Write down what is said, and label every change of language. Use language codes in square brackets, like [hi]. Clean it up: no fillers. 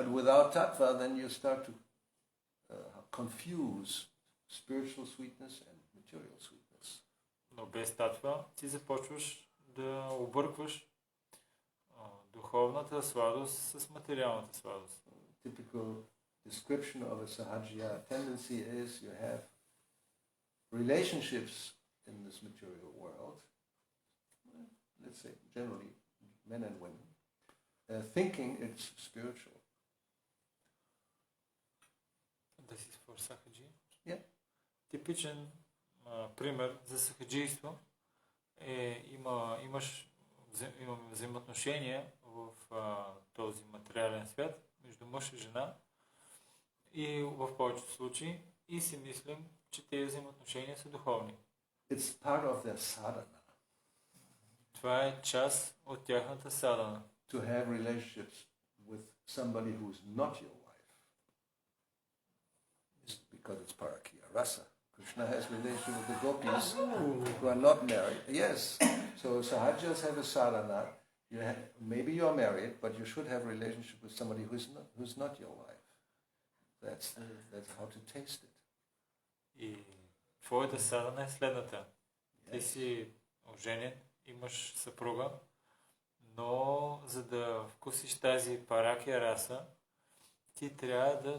[en] But without tattva, then you start to confuse spiritual sweetness and material sweetness. [bg] Но без татва ти започваш да объркваш духовната сладост с материалната сладост. [en] Typical description of a sahaja tendency is you have relationships in this material world, let's say generally men and women, thinking it's spiritual. This is for sahaji? Yeah. [bg] Типичен пример за сахаджийство е имаш взаимоотношения в този материален свят между мъж и жена и в повечето случаи и си мислим, че тези взаимоотношения са духовни. [en] It's part of their sadhana. [bg] Това е част от тяхната садана. [en] To have relationships with somebody who's not your wife. It's because it's parakya rasa. Krishna has relationship with the gopis who are not married. Yes. So sahajas have a sadhana. Maybe you are married, but you should have a relationship with somebody who's not your wife. That's how to taste it. [bg] И твоята садана е следната. Ти си оженен, имаш съпруга, но за да вкусиш тази паракия раса, ти трябва да...